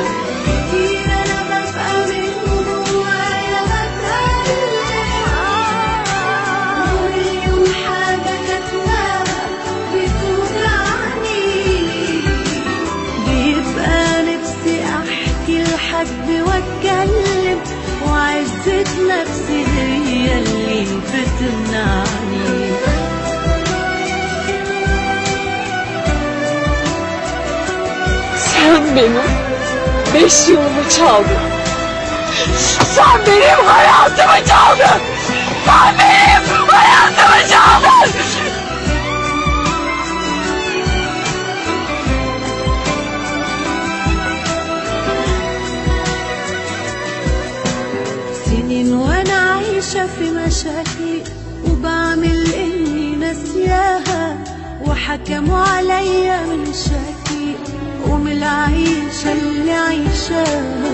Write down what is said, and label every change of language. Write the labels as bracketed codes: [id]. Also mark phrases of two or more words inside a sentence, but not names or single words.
[ar] كتير أنا ببقى من جوايا بتألم ومليون حاجة كاتماها بتوجعني. بيبقى نفسي أحكي لحد وأتكلم وعزة نفسي هي اللي بتمنعني. [tr] Sen benim 5 yılımı çaldın. Sen benim hayatımı çaldın. Sen benim hayatımı çaldın. [ar] سنين وانا عايشة في مشاكل وبعمل اني ناسياها وحكموا عليا من شكلي ومن العيشة اللي عايشاها.